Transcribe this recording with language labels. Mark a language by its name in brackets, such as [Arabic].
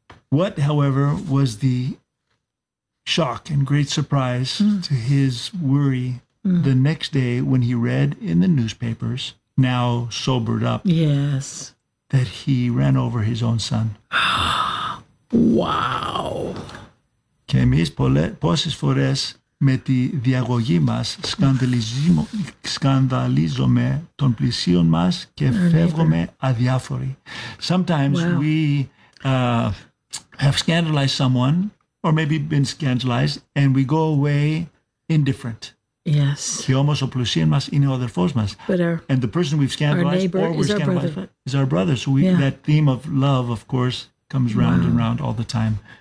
[English] What, however, was the shock and great surprise to his worry the next day when he read in the newspapers, now sobered up, that he ran over his own son? Wow. [Greek] Και εμείς πόσες φορές με τη διαγωγή μας σκανδαλίζομαι τον πλησίον μας και φεύγομαι αδιάφοροι. [English] Sometimes we have scandalized someone, or maybe been scandalized, and we go away indifferent. Yes. But and the person we've scandalized or we're scandalized is our brother. So that theme of love, of course, comes round and round all the time.